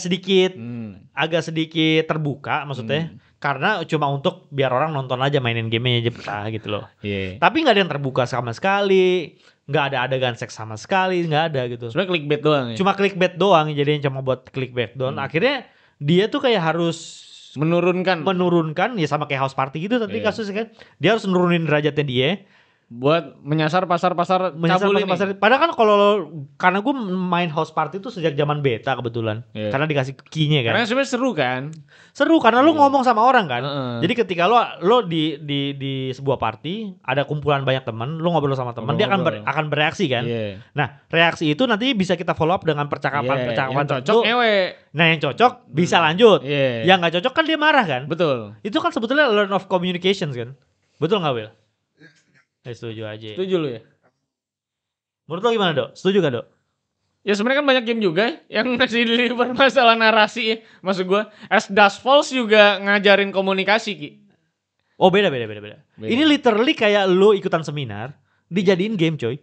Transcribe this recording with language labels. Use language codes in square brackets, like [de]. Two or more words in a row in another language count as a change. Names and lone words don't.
[id] agak sedikit terbuka maksudnya karena cuma untuk biar orang nonton aja mainin gamenya aja betah gitu loh. Iya. Tapi nggak ada yang terbuka sama sekali, nggak ada adegan seks sama sekali, nggak ada gitu. Sebenarnya clickbait doang ya. Cuma clickbait doang, jadinya cuma buat clickbait doang. Akhirnya dia tuh kayak harus menurunkan ya sama kayak house party gitu tadi Iya. kasusnya kan. Dia harus nurunin derajatnya dia. Buat menyasar pasar-pasar cabul ini. Padahal kan karena gue main house party itu sejak zaman beta kebetulan. Iya. Karena dikasih key-nya kan. Karena sebenarnya seru kan. Seru karena lu ngomong sama orang kan. Heeh. Jadi ketika lo di sebuah party ada kumpulan banyak teman, lu ngobrol sama teman, dia akan bereaksi kan. Iya. Nah, reaksi itu nanti bisa kita [en] follow up [id] dengan Iya, percakapan yang tertentu. cocok ngewe. Nah, yang cocok bisa lanjut. Iya. Yang nggak cocok kan dia marah kan. Betul. Itu kan sebetulnya [en] learn of communications [id] kan. Betul nggak Will? Setuju aja. Setuju lu ya? Menurut lo gimana Dok? Setuju gak Dok? Ya sebenarnya kan banyak game juga yang masih deliver masalah narasi ya. Maksud gua, As Dusk Falls juga ngajarin komunikasi Ki. Oh beda. Ini literally kayak lo ikutan seminar dijadiin game coy.